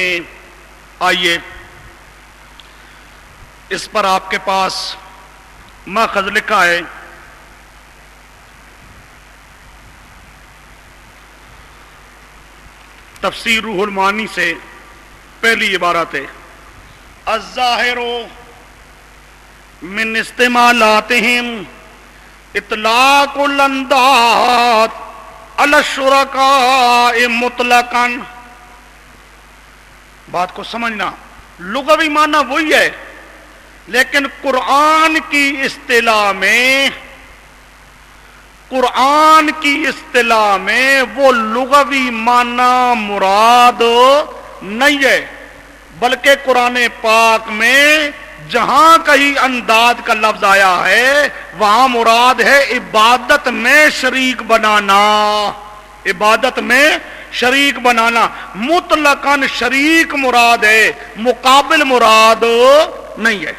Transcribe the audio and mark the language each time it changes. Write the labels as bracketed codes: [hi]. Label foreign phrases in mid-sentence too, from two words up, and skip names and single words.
[ur] آئیے اس پر آپ کے پاس ماخذ لکھا ہے، تفسیر روح المعانی سے پہلی عبارت ہے، [ar] الظاہر من استعمالاتہم اطلاق الانداد علی الشرکاء مطلقاً۔ [ur] بات کو سمجھنا، لغوی معنی وہی ہے لیکن قرآن کی اصطلاح میں، قرآن کی اصطلاح میں وہ لغوی معنی مراد نہیں ہے، بلکہ قرآن پاک میں جہاں کہیں انداد کا لفظ آیا ہے وہاں مراد ہے عبادت میں شریک بنانا، عبادت میں شریک بنانا، مطلقاً شریک مراد ہے، مقابل مراد نہیں ہے۔